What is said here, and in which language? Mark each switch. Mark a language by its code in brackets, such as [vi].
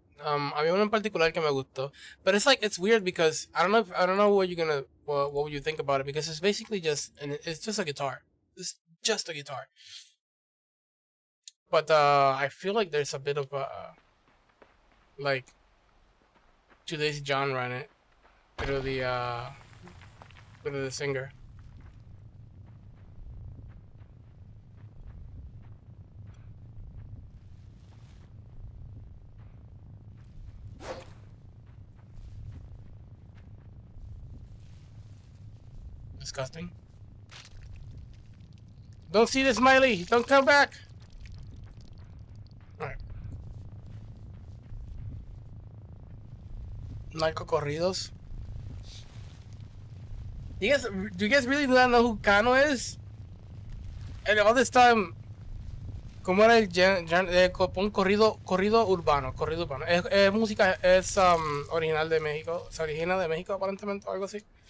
[es] Había uno en particular que me gustó. [en] But it's like, it's weird because I don't know what you're gonna, what would you think about it, because it's basically just, and it's just a guitar. It's just a guitar. But I feel like there's a bit of like today's genre in it through the singer. Disgusting. Don't see the smiley. Don't come back. Alright. Narco corridos. Do you guys really not know who Kano is? And all this time, [es] ¿cómo era un corrido urbano? Corrido urbano. Es música, es original de México. Se origina de México aparentemente o algo así.